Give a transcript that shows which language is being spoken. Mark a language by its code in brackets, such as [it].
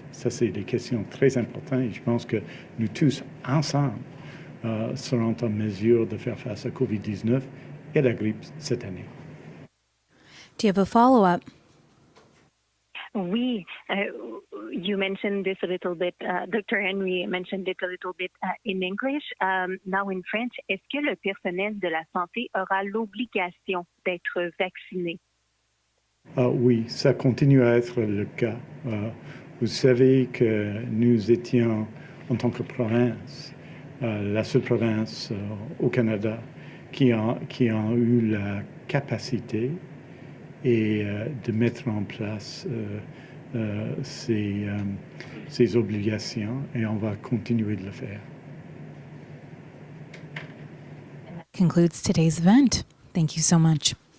[fr] Ça, c'est des questions très importantes et je pense que nous tous, ensemble, seront en mesure de faire face à COVID-19 et la grippe cette année. [en] Do you have a follow-up? Oui, you mentioned this a little bit, Dr. Henry mentioned it a little bit in English. Now in French, [fr] est-ce que le personnel de la santé aura l'obligation d'être vacciné? Oui, ça continue à être le cas. Vous savez que nous étions, en tant que province, la seule province au Canada qui a eu la capacité et de mettre en place ces obligations et on va continuer de le faire. [en] Concludes today's event. Thank you so much.